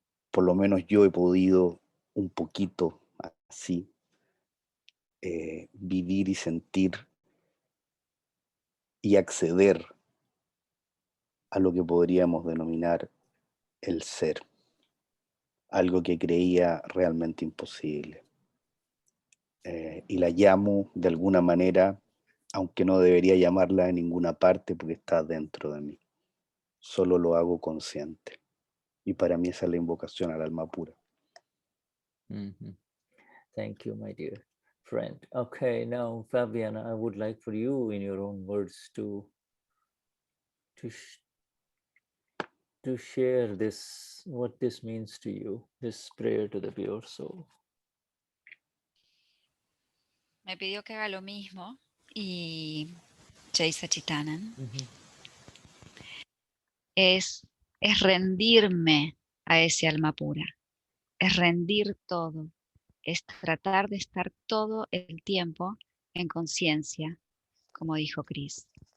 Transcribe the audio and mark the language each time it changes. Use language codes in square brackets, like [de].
[es] por lo menos yo he podido un poquito así vivir y sentir y acceder a lo que podríamos denominar el ser, algo que creía realmente imposible. Y la llamo de alguna manera, aunque no debería llamarla en ninguna parte porque está dentro de mí. Solo lo hago consciente. Y para mí esa es la invocación al alma pura. [en] Thank you, my dear friend. Okay, now Fabiana, I would like for you, in your own words, to share this, what this means to you, this prayer to the pure soul. [es] Me pidió que haga lo mismo y Jay Sachitanan es rendirme a ese alma pura, es rendir todo, es tratar de estar todo el tiempo en conciencia, como dijo Chris.